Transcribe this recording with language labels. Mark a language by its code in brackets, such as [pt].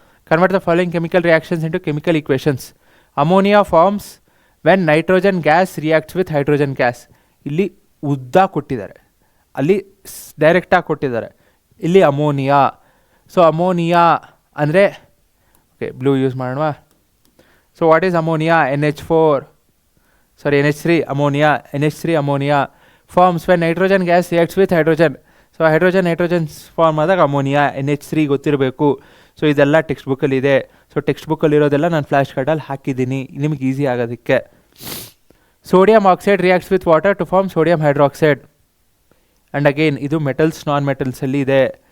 [en] Convert the following chemical reactions into chemical equations. Ammonia forms when nitrogen gas reacts with hydrogen gas. [kn] ಇಲ್ಲಿ ಉದ್ದ ಕೊಟ್ಟಿದ್ದಾರೆ, ಅಲ್ಲಿ ಡೈರೆಕ್ಟಾಗಿ ಕೊಟ್ಟಿದ್ದಾರೆ. ಇಲ್ಲಿ ಅಮೋನಿಯಾ. ಸೊ ಅಮೋನಿಯಾ ಅಂದರೆ ಓಕೆ ಬ್ಲೂ ಯೂಸ್ ಮಾಡೋಣ. [en] So what is ammonia? NH3 ammonia. NH3 ammonia forms when nitrogen gas reacts with hydrogen. [kn] So hydrogen form ಆದಾಗ ಅಮೋನಿಯಾ NH3 ಗೊತ್ತಿರಬೇಕು. ಸೊ ಇದೆಲ್ಲ ಟೆಕ್ಸ್ಟ್ ಬುಕ್ಕಲ್ಲಿ ಇದೆ. ಸೊ ಟೆಕ್ಸ್ಟ್ ಬುಕ್ಕಲ್ಲಿ ಇರೋದೆಲ್ಲ ನಾನು ಫ್ಲ್ಯಾಶ್ ಕಾರ್ಡಲ್ಲಿ ಹಾಕಿದ್ದೀನಿ ನಿಮಗೆ ಈಸಿ ಆಗೋದಕ್ಕೆ. [en] Sodium oxide reacts with water to form sodium hydroxide. And again [kn] ಇದು ಮೆಟಲ್ಸ್ ನಾನ್ ಮೆಟಲ್ಸಲ್ಲಿ ಇದೆ.